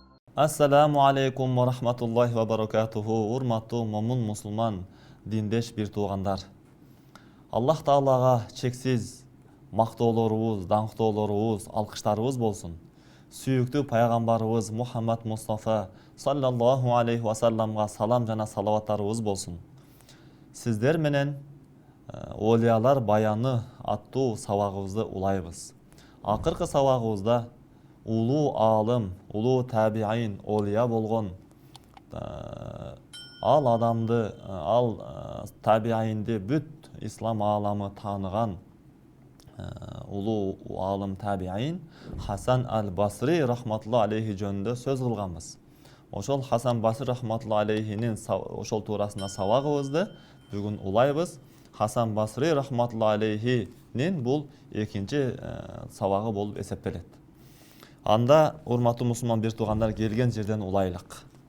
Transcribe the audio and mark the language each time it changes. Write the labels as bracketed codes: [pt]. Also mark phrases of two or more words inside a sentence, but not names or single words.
[ar] السلام عليكم ورحمة الله وبركاته. [ky] Урматтуу момун мусулман диндеш бир туугандар. Аллах Таалага чексиз мактоолорубуз, даңктоолорубуз, алкыштарыбыз болсун. Сүйүктүү пайгамбарыбыз Мухаммад Мустафа [ar] صلى الله عليه وسلم [ky] салам жана салаваттарыбыз болсун. Сиздер менен Олиялар баяны аттуу сабагыбызды улайбыз. Акыркы сабагыбызда улуу алым, улуу табиин, олия болгон ал адамды, ал табиинди бүт ислам ааламы тааныган улуу алым табиин Хасан аль-Басри [ar] رحمة الله عليه [ky] жөнүндө сөз кылганбыз. Ошол Хасан Басри [ar] رحمة الله عليه [ky] ошол туурасында сабагыбызды бүгүн улайбыз. Хасан Басри [ar] رحمة الله عليه [ky] бул экинчи сабагы болуп эсептелет. Анда урматтуу мусулман бир туугандар келген жерден улайлык.